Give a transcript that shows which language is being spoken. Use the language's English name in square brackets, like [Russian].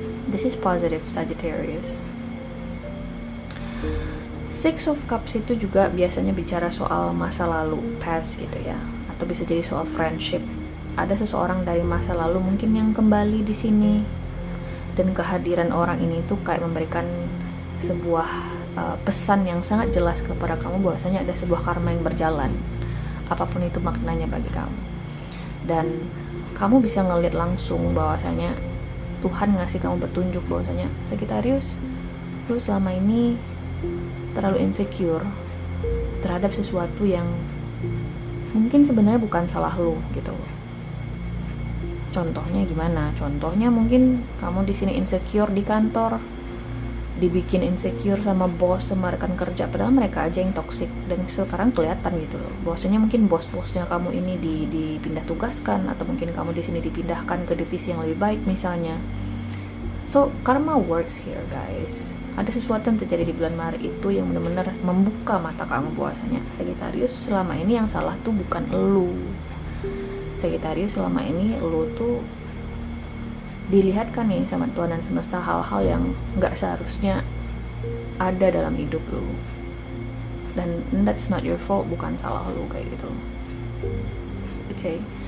[English] This is positive Sagittarius. [Indonesian] Six of Cups itu juga biasanya bicara soal masa lalu, past gitu ya, atau bisa jadi soal friendship. Ada seseorang dari masa lalu mungkin yang kembali di sini, dan kehadiran orang ini tuh kayak memberikan sebuah pesan yang sangat jelas kepada kamu bahwasanya ada sebuah karma yang berjalan, apapun itu maknanya bagi kamu. Dan kamu bisa ngelihat langsung bahwasanya Tuhan ngasih kamu petunjuk bahwasanya Sagittarius, lu selama ini terlalu insecure terhadap sesuatu yang mungkin sebenarnya bukan salah lu gitu. Contohnya gimana? Contohnya mungkin kamu di sini insecure di kantor, dibikin insecure sama bos, sama rekan kerja, padahal mereka aja yang toxic, dan sekarang kelihatan gitu loh. Bahwasanya mungkin bos-bosnya kamu ini dipindah tugaskan, atau mungkin kamu di sini dipindahkan ke divisi yang lebih baik misalnya. [English] So karma works here guys. [Indonesian] Ada sesuatu yang terjadi di bulan Maret itu yang benar-benar membuka mata kamu bahwasanya Sagittarius, selama ini yang salah tuh bukan elu. Sagittarius, selama ini lu tuh dilihatkan nih sama Tuhan dan semesta hal-hal yang nggak seharusnya ada dalam hidup lu, dan [English] that's not your fault, [Indonesian] bukan salah lu kayak gitu. Oke.